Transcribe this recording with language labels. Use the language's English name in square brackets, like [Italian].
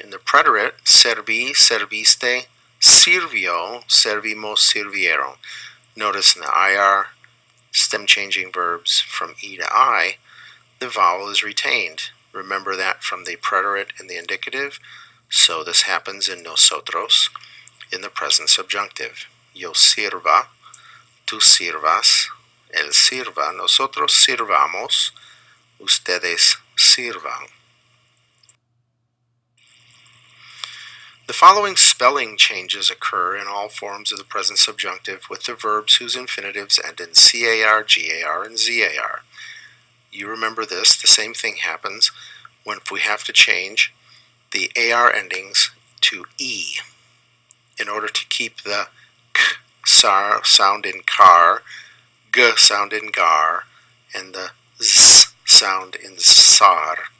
[English] In the preterite, [Spanish] serví, serviste, sirvió, servimos, sirvieron. [English] Notice in the IR stem changing verbs from E to I, the vowel is retained. Remember that from the preterite and the indicative. So this happens in nosotros in the present subjunctive. [Spanish] Yo sirva, tú sirvas, él sirva, nosotros sirvamos, ustedes sirvan. [English] The following spelling changes occur in all forms of the present subjunctive with the verbs whose infinitives end in car, gar, and zar. You remember this. The same thing happens when we have to change the ar endings to e in order to keep the k sound in car, g sound in gar, and the z sound in sar.